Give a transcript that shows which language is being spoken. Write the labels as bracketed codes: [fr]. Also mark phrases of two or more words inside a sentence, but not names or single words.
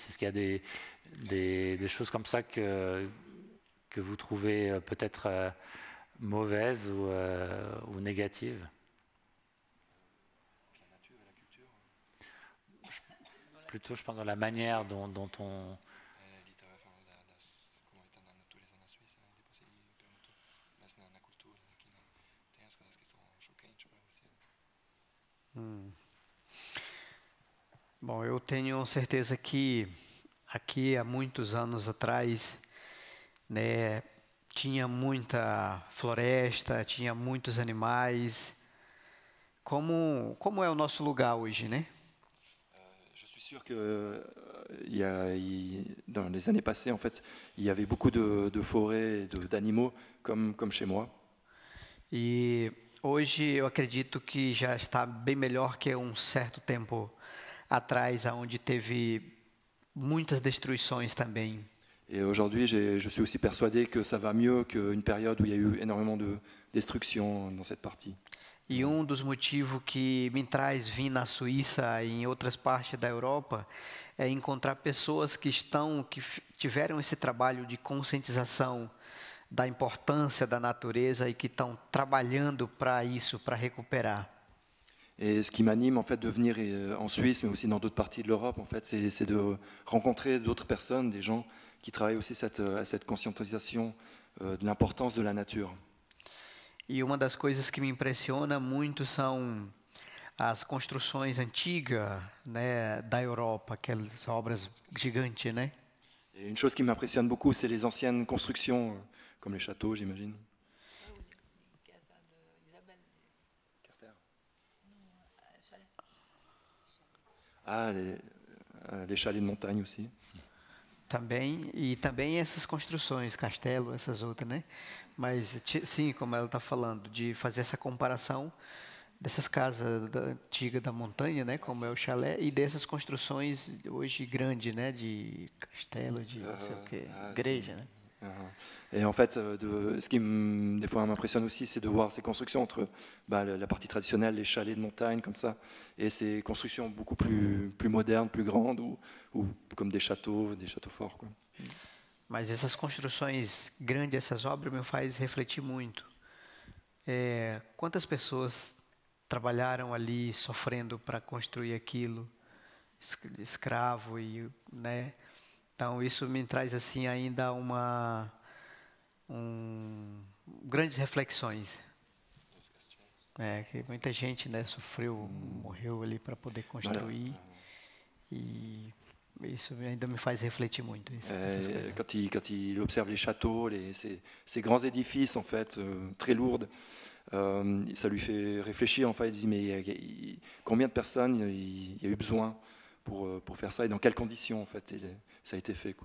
[fr] Est-ce qu'il y a des choses comme ça que vous trouvez peut-être mauvaise ou négative? La nature et la culture. Plutôt, je pense, dans la manière dont on... [pt] Bom, eu tenho certeza que aqui há muitos anos atrás, né, tinha muita floresta, tinha muitos animais. Como é o nosso lugar hoje, né? [fr] Je suis sûr que dans les années passées, en fait, il y avait beaucoup de forêts, d'animaux, comme chez moi. [pt] E hoje eu acredito que já está bem melhor que um certo tempo atrás, onde teve muitas destruições também. [fr] Et aujourd'hui, je suis aussi persuadé que ça va mieux qu'une période où il y a eu énormément de destruction dans cette partie. [pt] E dos motivos que me traz vir na Suíça e em outras partes da Europa é encontrar pessoas que tiveram esse trabalho de conscientização da importância da natureza e que estão trabalhando para isso, para recuperar. [fr] Et ce qui m'anime en fait de venir en Suisse, mais aussi dans d'autres parties de l'Europe, en fait, c'est de rencontrer d'autres personnes, des gens qui travaillent aussi à cette conscientisation de l'importance de la nature. [pt] E uma das coisas que me impressiona muito são as construções antigas, né, da Europa, aquelas obras gigantes, né? [fr] Et une chose qui m'impressionne beaucoup, c'est les anciennes constructions, comme les châteaux, j'imagine. Ah, les chalets de montagne aussi. [pt] Também essas construções, castelo, essas outras, né? Mas sim, como ela está falando, de fazer essa comparação dessas casas antigas da montanha, né? Como é o chalé, e dessas construções hoje grandes, né? De castelo, de não sei o quê, igreja, né? [fr] Et en fait, ce qui des fois m'impressionne aussi, c'est de voir ces constructions entre la partie traditionnelle, les chalets de montagne comme ça, et ces constructions beaucoup plus modernes, plus grandes, ou comme des châteaux forts, quoi. [pt] Mas essas construções grandes, essas obras, me faz refletir muito. Quantas pessoas trabalharam ali sofrendo para construir aquilo, escravo e, né? Então isso me traz assim ainda grandes reflexões. Que muita gente, né, sofreu, morreu ali para poder construir, e isso ainda me faz refléter muito. [fr] Quand il observe les châteaux, ces grands édifices en fait très lourds, ça lui fait réfléchir. En fait, il dit mais combien de personnes il y a eu besoin pour faire ça et dans quelles conditions en fait ça a été fait, quoi.